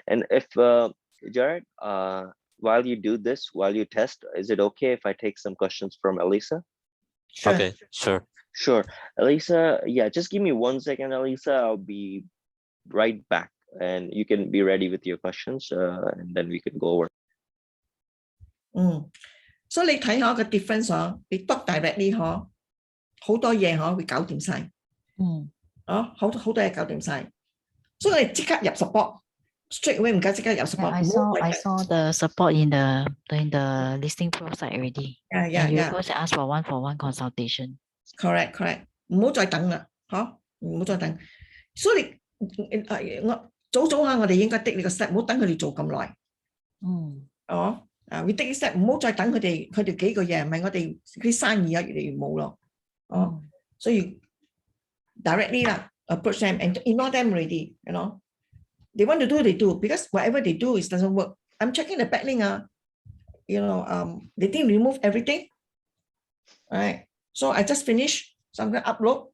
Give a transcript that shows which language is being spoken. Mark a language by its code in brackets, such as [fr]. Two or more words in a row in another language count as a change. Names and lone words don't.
[en] And if Jared, while you do this, while you test, is it okay if I take some questions from Elisa? Sure. Okay, sure. Sure. Elisa, yeah, just give me 1 second, Elisa. I'll be right back, and you can be ready with your questions, and then we can go over. [yue] 所以你睇下個 difference 嗬，你 [en] talk directly [yue] 嗬，好多嘢嗬會搞掂晒，好多嘢搞掂晒，所以你即刻入 support， [en] straight away [yue] 唔該即刻入 [en] Yeah, [yue] support。 [en] I saw the support in the listing pro site already. And you also ask for one consultation. Correct， [yue] 唔好再等啦，唔好再等。所以我早下我哋應該 take 呢個 step，唔好等佢哋做咁耐。 [en] we take step， [yue] 唔好再等佢哋幾個嘢，唔係我哋啲生意啊越嚟越冇咯。 [en] 所以 directly 啦 approach them and ignore them already. You know, they want to do they do because whatever they do is doesn't work. I'm checking the backlink. You know, they didn't remove everything. Right. So I just finished. So I'm gonna upload.